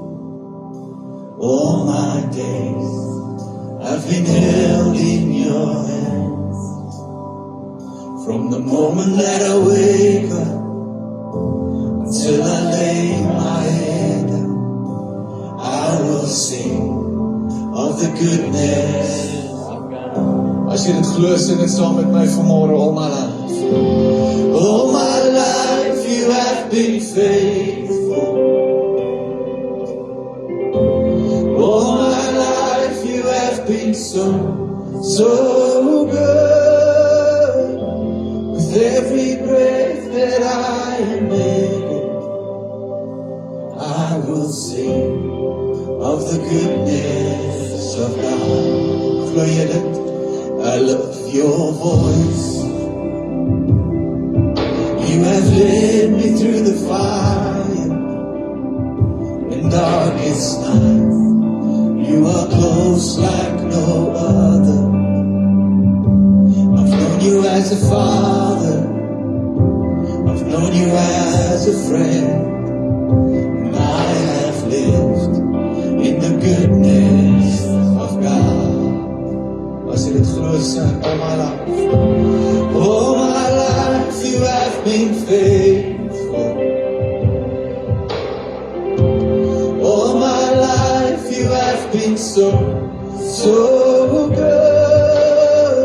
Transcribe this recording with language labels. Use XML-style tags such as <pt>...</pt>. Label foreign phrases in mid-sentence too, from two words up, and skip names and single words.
<en>All my days I've been held in your hands. From the moment that I wake up until I lay my head down, I will sing of the goodness.</en> <af>As jy dit glo, sing dit saam met my vanmôre,</af> <en>all my life. All my life you have been faithful. All my life you have been so good. With every breath that I am making, I will sing of the goodness of God.</en> <af>Glo jy dit?</af> <en>I love your voice. You have led me through the fire in darkest night. You are close like no other. I've known you as a father. I've known you as a friend. And I have lived in the goodness of God.</en> <af>As jy dit glo, sing</af> <en>all my life. All my life you have been faithful. All my life you have been so good.</en>